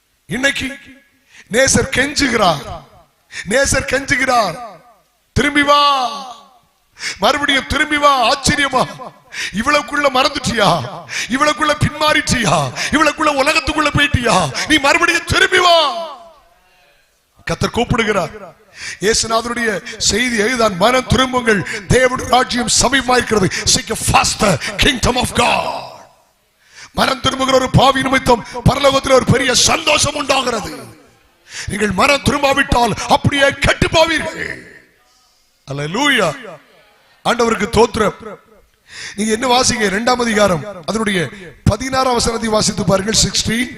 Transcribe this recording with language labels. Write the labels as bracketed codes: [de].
[ta] இன்னைக்கு நேசர் கெஞ்சுகிறார், நேசர் கெஞ்சுகிறார், திரும்பி வா, மறுபடியும் திரும்பி வா. ஆச்சரியமா? இவ்வளவுக்குள்ள மறந்துட்டியா? இவ்வளவுக்குள்ள பின்மாறிட்டியா? இவ்வளவுக்குள்ள உலகத்துக்குள்ள போயிட்டியா? நீ மறுபடியும் திரும்பி வா. கர்த்தர் கூப்பிடுகிறார். இயேசுநாதருடைய செய்தி இதுதான், மனம் திரும்புங்கள், தேவனுடைய ராஜ்யம் சமீபமாயிருக்கிறது. [en] Seek first the kingdom of God. [ta] மனம் திரும்புகிற ஒரு பாவி நிமித்தம் பரலோகத்தில் ஒரு பெரிய சந்தோஷம் உண்டாகிறது. நீங்கள் மனம் திரும்பாவிட்டால் அப்படியே கெட்டு போவீர்கள். அல்லேலூயா. ஆண்டவருக்கு தோத்திரம். நீங்க என்ன வாசிங்க? 2ஆம் அதிகாரம் அதனுடைய 16ஆம் வசனத்தை வாசித்து பாருங்கள். 16.